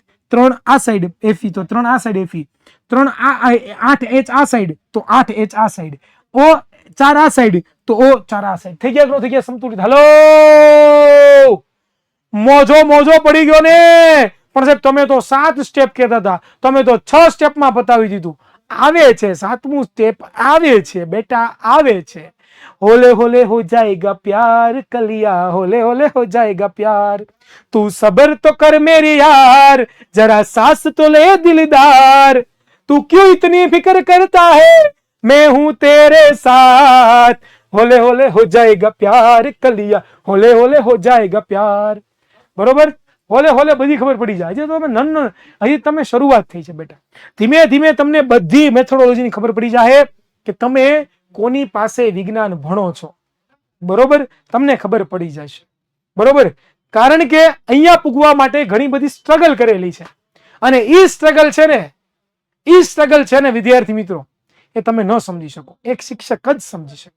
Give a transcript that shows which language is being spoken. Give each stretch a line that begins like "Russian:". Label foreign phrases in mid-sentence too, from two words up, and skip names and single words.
Gujarati: 3 આ સાઈડ એફી, તો 3 આ સાઈડ એફી, 3 આ 8 એચ આ સાઈડ, તો 8 એચ આ સાઈડ, ઓ 4 આ સાઈડ, તો ઓ 4 આ સાઈડ. થઈ ગયા, થઈ ગયા સંતુલિત. હલો, મોજો પડી ગયો ને. પણ સાહેબ તમે તો 7 સ્ટેપ કહેતા હતા, તમે તો 6 સ્ટેપમાં બતાવી દીધું. આવે છે 7મું સ્ટેપ, આવે છે બેટા, આવે છે.
Hindi: होले होले हो जाएगा प्यार कलिया, होले होले हो जाएगा प्यार, तू सबर तो कर मेरी यार, जरा सांस तो ले दिलदार, तू क्यों इतनी फिक्र करता है, मैं हूं तेरे साथ, होले होले हो जाएगा प्यार कलिया, होले होले हो जाएगा प्यार.
Gujarati: બરોબર, હોલે હોલે બધી ખબર પડી જાય છે. તો તમે હજી તમે શરૂઆત થઈ છે બેટા, ધીમે ધીમે તમને બધી મેથોડોલોજીની ખબર પડી જાય કે તમે કોની પાસે વિજ્ઞાન ભણો છો. બરોબર, તમને ખબર પડી જશે. બરોબર, કારણ કે અહીંયા પૂગવા માટે ઘણી બધી સ્ટ્રગલ કરેલી છે, અને ઈ સ્ટ્રગલ છે ને વિદ્યાર્થી મિત્રો, એ તમે ન સમજી શકો, એક શિક્ષક જ સમજી શકે.